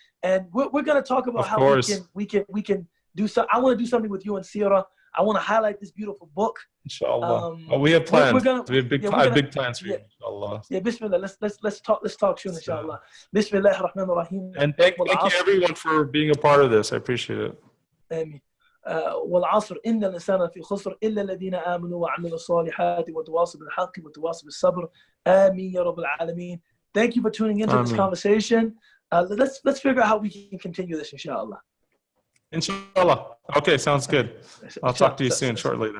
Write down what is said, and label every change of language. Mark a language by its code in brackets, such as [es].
[en] And we're going to talk about how we can do so. I want to do something with you and Sierra. I want to highlight this beautiful book. Inshallah. We have plans. We have big plans for you, inshallah. Yeah, Bismillah. Let's talk soon, inshallah. Bismillah ar-Rahman ar-Rahim. And thank you everyone for being a part of this. I appreciate it. Amen. [ar] والعصر إن الإنسان في خسر إلا الذين آمنوا وعملوا الصالحات وتواصوا بالحق وتواصوا بالصبر آمين يا رب العالمين. [en] Thank you for tuning into this conversation. Let's figure out how we can continue this, inshallah. Inshallah. Okay, sounds good. I'll talk to you soon, shortly then.